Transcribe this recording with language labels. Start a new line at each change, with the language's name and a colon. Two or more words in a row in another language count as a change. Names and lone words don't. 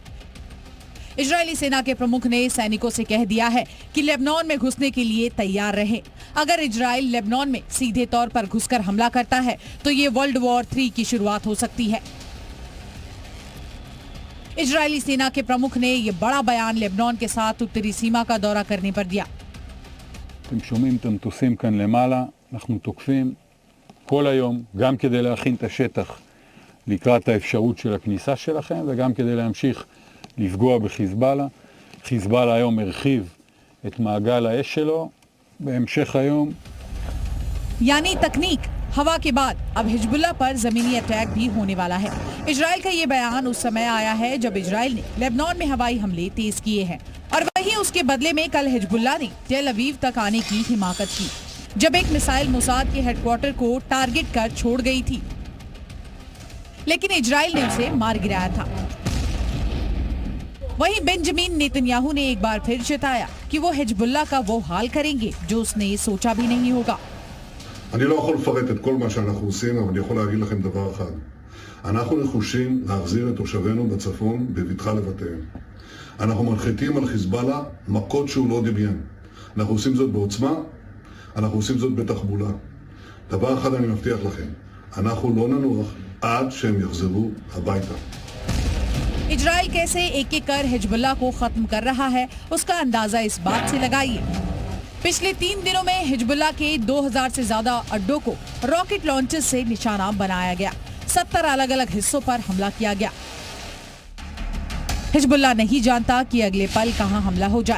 Hindi: इजरायली सेना के प्रमुख ने सैनिकों से कह दिया है कि लेबनान में घुसने के लिए तैयार रहें। अगर इजराइल लेबनान में सीधे तौर पर घुसकर हमला करता है तो ये
English: world war
Hindi: 3 की शुरुआत हो सकती है। इजरायली सेना के प्रमुख ने ये बड़ा बयान लेबनान के साथ उत्तरी सीमा का दौरा करने पर दिया।
Hebrew: אתם שומעים את המטוסים כאן למעלה, אנחנו תוקפים כל היום, גם כדי להכין את השטח לקראת האפשרות של הכניסה שלכם, וגם כדי להמשיך לפגוע בחיזבאללה. חיזבאללה היום הרחיב את מעגל האש שלו, בהמשך היום.
Hindi: यानी तकनीक, हवा के बाद अब हिजबुल्लाह पर जमीनी अटैक भी होने वाला है। इजराइल का ये बयान उस समय आया है जब इजराइल ने लेबनान में हवाई हमले तेज किए हैं और वहीं उसके बदले में कल हिजबुल्लाह ने टेल अवीव तक आने की हिमाकत की, जब एक मिसाइल मोसाद के हेडक्वार्टर को टारगेट कर छोड़ गई थी, लेकिन इजराइल ने उसे मार गिराया था। वहीं बेंजामिन नेतन्याहू ने एक बार फिर चेताया कि वो हिजबुल्लाह का वो हाल करेंगे जो उसने सोचा भी नहीं होगा।
Hebrew: אני לא יכול לפרט את כל מה שאנחנו עושים, אבל אני יכול להגיד לכם דבר אחד. אנחנו נחושים להחזיר את תושבינו בצפון בבטחה לבתיהם. אנחנו מנחיתים על חיזבאללה מכות שהוא לא דמיין. אנחנו עושים זאת בעוצמה, אנחנו עושים זאת בתחבולה. דבר אחד אני מבטיח לכם, אנחנו לא ננוח עד שהם יחזרו הביתה.
Hindi: इजराइल कैसे एक एक कर हिजबुल्लाह को खत्म कर रहा है, उसका अंदाजा इस बात से लगाइए। पिछले 3 दिनों में हिजबुल्लाह के 2000 से ज्यादा अड्डों को
English: rocket launcher
Hindi: से निशाना बनाया गया। 70 अलग अलग हिस्सों पर हमला किया गया। हिजबुल्लाह नहीं जानता कि अगले पल कहां हमला हो जाए।